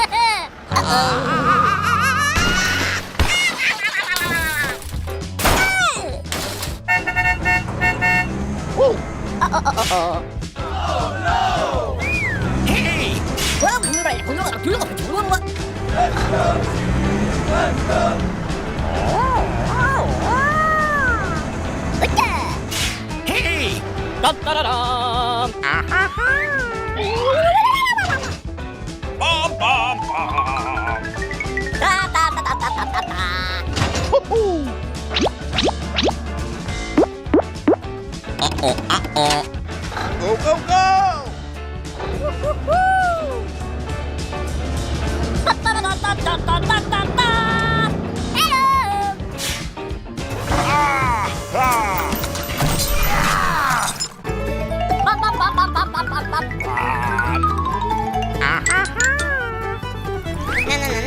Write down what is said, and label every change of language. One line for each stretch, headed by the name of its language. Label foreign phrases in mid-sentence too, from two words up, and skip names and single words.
English: Oh, no! Hey! Let's go, team! Let's go! Hey! Dun, dun, dun, dun. Bum, bum, bum. Da, da, da, da, da, da, da, da. Go, go, go! Woo-hoo-hoo! Da, da, da, da, da, da, da, da, da. Hello! Ah, ah. Bum, bum, bum, bum, bum, bum, bum, bum. Ah. Na,